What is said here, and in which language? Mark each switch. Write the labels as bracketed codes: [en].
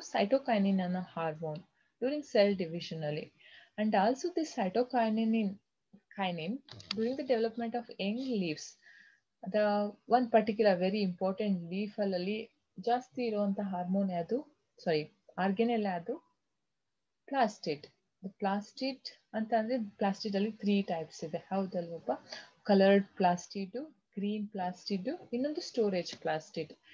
[en] Cytokinin ಅನ್ನೋ hormone during cell division ಅಲ್ಲಿ. And also the cytokinin during the development of young leaves. The one particular very important leaf [kn] ಅಲ್ಲಿ ಜಾಸ್ತಿ ಇರುವಂತ hormone ಯಾವುದು? Organelle ಯಾವುದು? ಪ್ಲಾಸ್ಟಿಡ್. ಪ್ಲಾಸ್ಟಿಡ್ ಅಂತ ಅಂದ್ರೆ ಪ್ಲಾಸ್ಟಿಡ್ ಅಲ್ಲಿ 3 ಟೈಪ್ಸ್ ಇದೆ, ಹೌದಲ್ವಪ್ಪ? [en] Coloured plastid, green plastid, ಇನ್ನೊಂದು storage plastid.